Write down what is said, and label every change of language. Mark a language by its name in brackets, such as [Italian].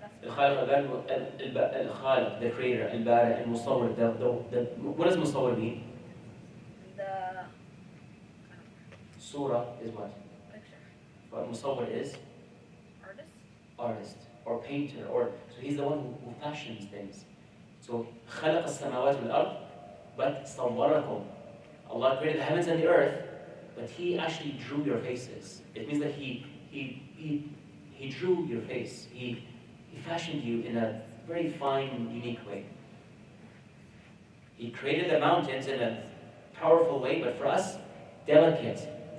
[Arabic] الخالق, the creator, البارئ, المصور. [English] What does مصور mean? The Surah is what? picture. What مصور is? Artist. Artist. or painter, or so he's the one who fashions things. [Arabic] So خلق السماوات والأرض, but صوركم. [English] Allah created the heavens and the earth, but He actually drew your faces. It means that He drew your face. He fashioned you in a very fine, unique way. He created the mountains in a powerful way, but for us, delicate.